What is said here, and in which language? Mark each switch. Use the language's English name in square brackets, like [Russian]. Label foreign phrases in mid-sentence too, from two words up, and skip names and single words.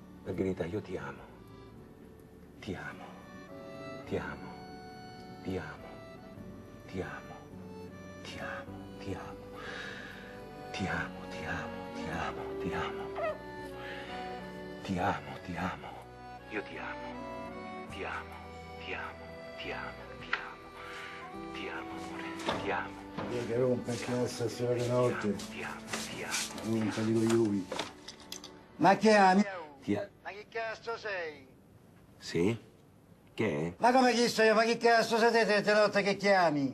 [Italian] Margherita, io ti amo. Ti amo. Ti amo. Ti amo. Ti amo. Ti amo. Ti amo. Ti amo. Ti amo. Ti amo. Ti amo. Ti amo. Ti amo. Io ti amo. Ti amo. Ti amo. Ti amo. Ti amo. Ti amo, amore. Ti amo. Io che rompe il cazzo stasera notte. Ti amo. Ti amo. Rompa di coglioni. Ma che ami? Ma che cazzo sei? Sì? Che è? Ma come chi sto io? Ma che cazzo siete te notte che chiami?